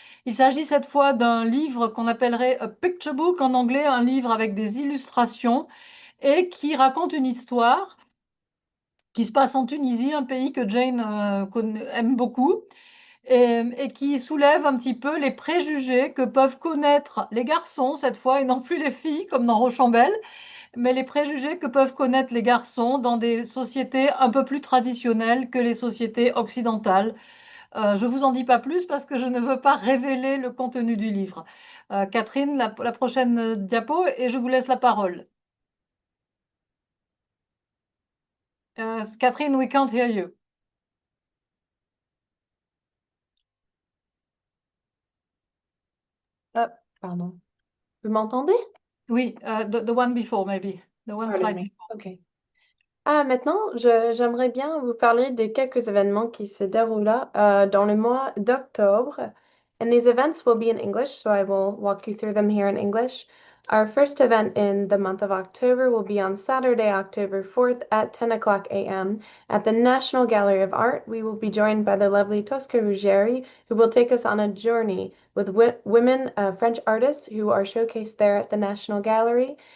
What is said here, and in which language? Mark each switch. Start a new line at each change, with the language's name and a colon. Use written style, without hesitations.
French: Il s'agit cette fois d'un livre qu'on appellerait
English: a picture book
French: en anglais, un livre avec des illustrations et qui raconte une histoire qui se passe en Tunisie, un pays que Jane aime beaucoup et qui soulève un petit peu les préjugés que peuvent connaître les garçons cette fois et non plus les filles comme dans Rochambeau, mais les préjugés que peuvent connaître les garçons dans des sociétés un peu plus traditionnelles que les sociétés occidentales. Je ne vous en dis pas plus parce que je ne veux pas révéler le contenu du livre. Catherine, la prochaine diapo et je vous laisse la parole.
English: Catherine, we can't hear you.
French: Ah, pardon. Vous m'entendez?
English: Oui, the one before maybe. The one slide
French: Pardonnez.
English: before. OK.
French: Maintenant, j'aimerais bien vous parler de quelques événements qui se déroulent dans le mois d'octobre.
English: And these events will be in English, so I will walk you through them here in English. Our first event in the month of October will be on Saturday, October 4th at 10 o'clock a.m. at the National Gallery of Art. We will be joined by the lovely Tosca Ruggieri, who will take us on a journey with women French artists who are showcased there at the National Gallery.